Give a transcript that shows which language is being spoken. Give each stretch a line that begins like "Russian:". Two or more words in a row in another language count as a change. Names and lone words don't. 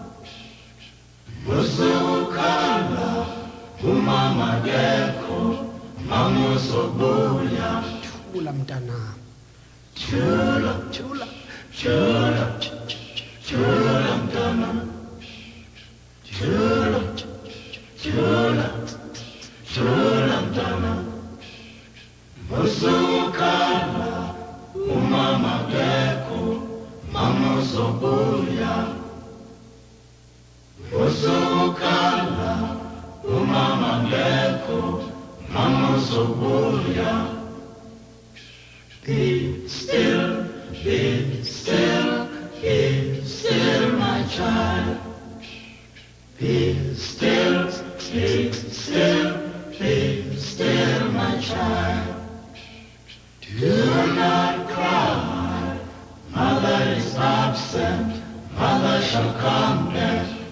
Nyanja: Musukala, umama geko, amusobuya. Chula mtana. Chula, chula, chula, chula mtana. Chula, chula, chula mtana. Musukala, umama geko, amusobuya. Musukala, umama geko, amusobuya.
English: Be still, be still, be still, my child. Be still, be still, be still, my child. Do not cry, mother is absent, mother shall come back.